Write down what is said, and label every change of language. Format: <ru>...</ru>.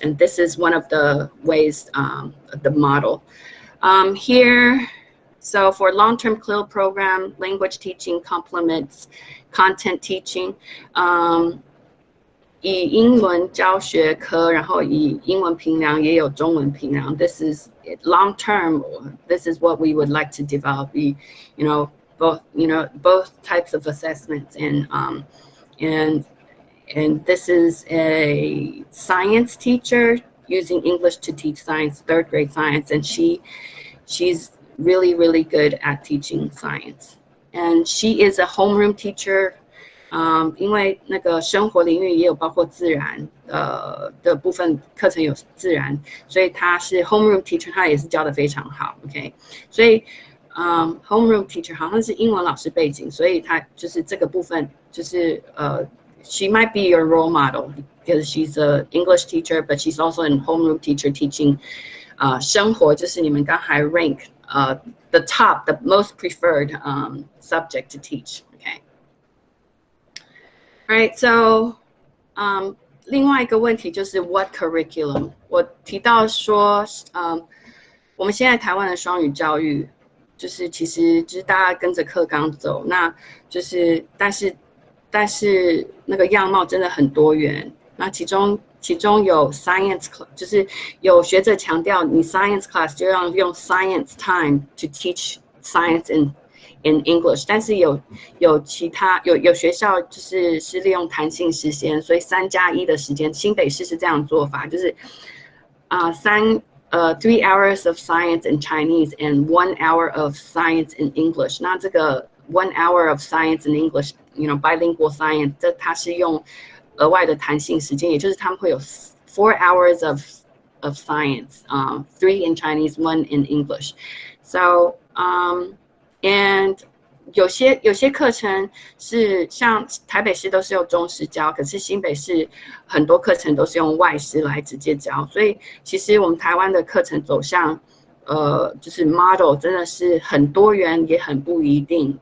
<en>And this is one of the ways, the model. Here, so for long-term CLIL program, language teaching complements content teaching.</en> <zh>以英文教学科，然后以英文评量也有中文评量。</zh> <en>This is long term. This is what we would like to develop. Both types of assessments, and this is a science teacher using English to teach science, 3rd grade science, and she's really good at teaching science, and she is a homeroom teacher.</en> <zh>因为那个生活领域也有包括自然的部分课程有自然，所以他是 homeroom teacher， 他也是教得非常好 ，OK， 所以homeroom teacher 好像是英文老师背景，所以他就是这个部分就是</zh> <en>she might be your role model because she's an English teacher, but she's also a homeroom teacher teaching</en> <zh>生活，就是你们刚才</zh> <en>rank the top, the most preferred subject to teach. Right, so</en> <zh>另外一个问题就是</zh> <en>what curriculum？</en> <zh>我提到说，我们现在台湾的双语教育，就是其实就是大家跟着课纲走，那就是但是那个样貌真的很多元。那其中有 science class， 就是有学者强调，你 science class 就要用</zh> <en>science time to teach science in English，</en> <zh>但是有其他有学校是利用弹性时间，所以3+1的时间，新北市是这样做法，就是</zh> <en>3 hours of science in Chinese and 1 hour of science in English。</en> <zh>那这个</zh> <en>1 hour of science in English，</en> <zh>bilingual science， 这它是用额外的弹性时间，也就是他们会有</zh> <en>4 hours of science， 3 in Chinese, 1 in English。</en> <zh>So and 有些课程是像台北市都是用中师教，可是新北市很多课程都是用外师来直接教，所以其实我们台湾的课程走向就是 model 真的是很多元，也很不一定。</zh>